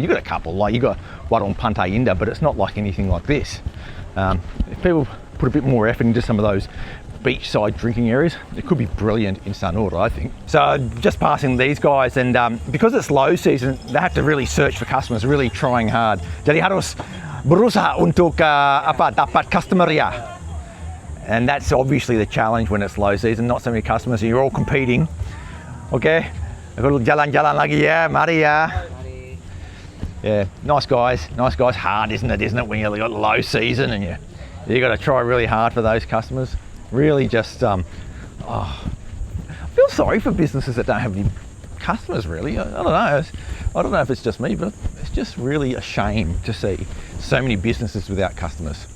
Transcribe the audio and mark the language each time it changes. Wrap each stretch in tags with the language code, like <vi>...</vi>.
<en>You've got a couple, like you've got Warung Pantai Indah, but it's not like anything like this. If people put a bit more effort into some of those beachside drinking areas, it could be brilliant in Sanur, I think. So just passing these guys, and because it's low season, they have to really search for customers, really trying hard.</en> <id>Jadi harus berusaha untuk dapat customer ya.</id> <en>And that's obviously the challenge when it's low season, not so many customers, and you're all competing. Okay?</en> <id>Aku jalan-jalan lagi ya, mari ya.</id> <en>Yeah, nice guys. Hard, isn't it, when you've got low season and you got to try really hard for those customers. Really just, I feel sorry for businesses that don't have any customers, really. I don't know. I don't know if it's just me, but it's just really a shame to see so many businesses without customers.</en>